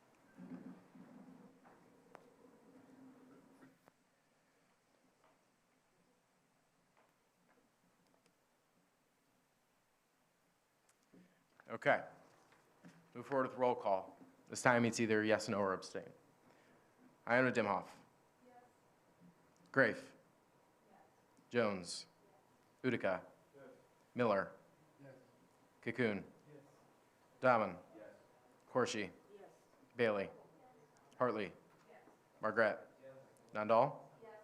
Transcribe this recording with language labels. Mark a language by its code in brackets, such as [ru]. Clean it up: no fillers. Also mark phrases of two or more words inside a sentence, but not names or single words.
[en] Okay. Move forward with roll call. This time it's either yes, no, or abstain. Iona Dimhoff. Yes. Grafe. Yes. Jones. Yes. Utica. Yes. Miller. Yes. Cocoon. Yes. Daman. Yes. Corshi. Yes. Bailey. Yes. Hartley. Yes. Margaret. Yes. Nandal. Yes.